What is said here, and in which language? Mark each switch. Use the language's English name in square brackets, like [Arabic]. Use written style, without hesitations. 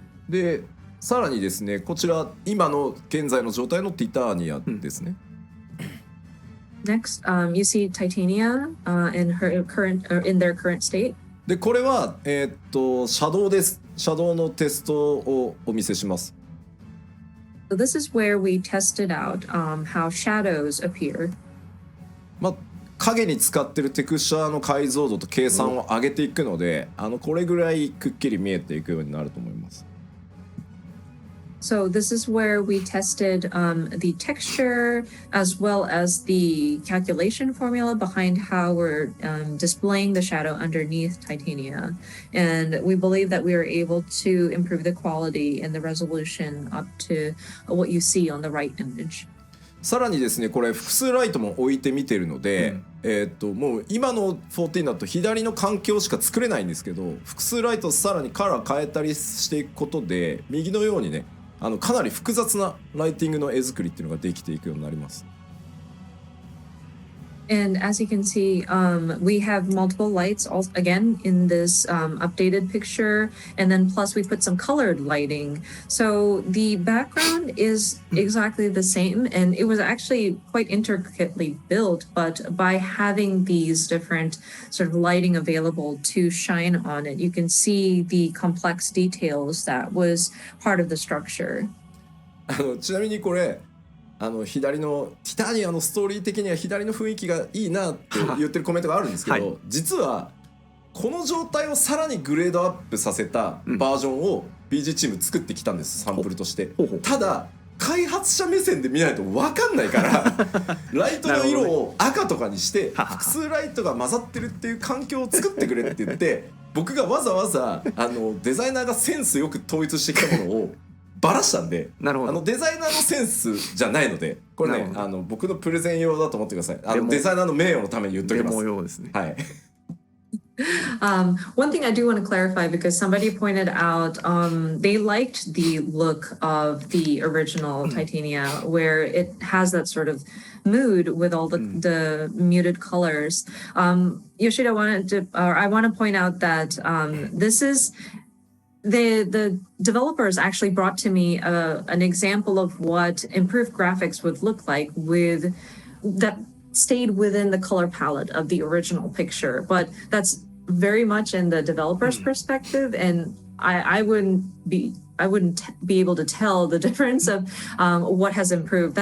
[Japanese] で、さらにですね、こちら今の現在の状態のティターニアですね。 [English] Next, you see Titania in their current state. [Japanese] で、これはシャドウです。シャドウのテストをお見せします。 [English] So this is where we tested out how shadows appear. [Japanese] まあ影に使ってるテクスチャーの解像度と計算を上げていくので、これぐらいくっきり見えていくようになると思います。 [English] So this is where we tested the texture as well as the calculation formula behind how we're displaying the shadow underneath Titania. And we believe that we are able to improve the quality and the resolution up to what you see on the right image. [Japanese] さらにですね、これ複数ライトも置いてみてるので、もう今の14だと左の環境しか作れないんですけど、複数ライトさらにカラー変えたりしていくことで、右のようにね、かなり複雑なライティングの絵作りっていうのができていくようになります。 [English] And as you can see, we have multiple lights again in this updated picture, and then plus we put some colored lighting. So the background is exactly the same, and it was actually quite intricately built, but by having these different sort of lighting available to shine on it, you can see the complex details that was part of the structure. [Japanese] ちなみにこれ左のティターニアのストーリー的には左の雰囲気がいいなって言ってるコメントがあるんですけど、はい、実はこの状態をさらにグレードアップさせたバージョンを BG チーム作ってきたんです、サンプルとして。ただ開発者目線で見ないと分かんないからライトの色を赤とかにして複数ライトが混ざってるっていう環境を作ってくれって言って僕がわざわざデザイナーがセンスよく統一してきたものをバラしたんで、なるほど。デザイナーのセンスじゃないので、これね僕のプレゼン用だと思ってください。デザイナーの名誉のために言っときます。デモ用ですね。はい。 [English] One thing I do want to clarify because somebody pointed out they liked the look of the original Titania, where it has that sort of mood with all the muted colors. Yoshida I want to point out that this is the developers actually brought to me an example of what improved graphics would look like with that stayed within the color palette of the original picture, but that's very much in the developer's perspective, and I wouldn't be able to tell the difference of what has improved.